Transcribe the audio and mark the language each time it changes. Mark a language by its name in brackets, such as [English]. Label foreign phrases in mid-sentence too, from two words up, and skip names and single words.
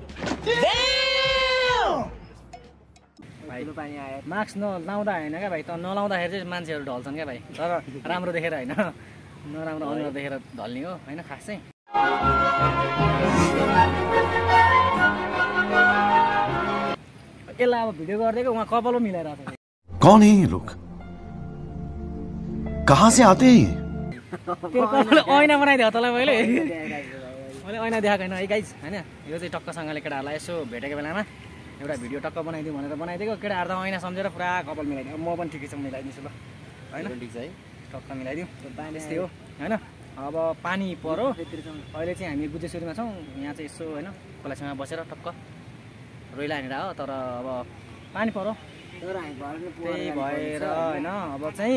[Nepali] पानी आयो मास्क नलाउँदा हैन क्या भाइ त नलाउँदाखेरि चाहिँ मान्छेहरू ढल्छन् क्या भाइ तर राम्रो देखेर हैन नराम्रो अनुहार देखेर ढल्ने हो हैन खास चाहिँ यसलाई अब भिडियो गरिदिएको उहाँ कपाल पो मिलाइरहेको छ [Hindi] कौन है ये लोग कहाँ से आते हैं [Nepali] त्यो कपाल ऐना बनाइदियो तँलाई मैले ऐना देखाएको छैन है गाइज हैन यो चाहिँ टक्कसँगले केटाहरूलाई यसो भेटेको बेलामा एउटा भिडियो टक्क बनाइदिउँ भनेर बनाइदिएको केटाहरू त ऐना सम्झेर पुरा कपाल मिलाइदियो म पनि ठिकै छ मिलाइदिन्छु ल हैन ठिक छ है टक्क मिलाइदिउँ त्यस्तै हो हैन अब पानी पर्यो अहिले चाहिँ हामी गुजेश्वरीमा छौँ यहाँ चाहिँ यसो हैन खोलाछेउमा बसेर टक्क रोइला हानेर हो तर अब पानी पर्यो त्यही भएर हैन अब चाहिँ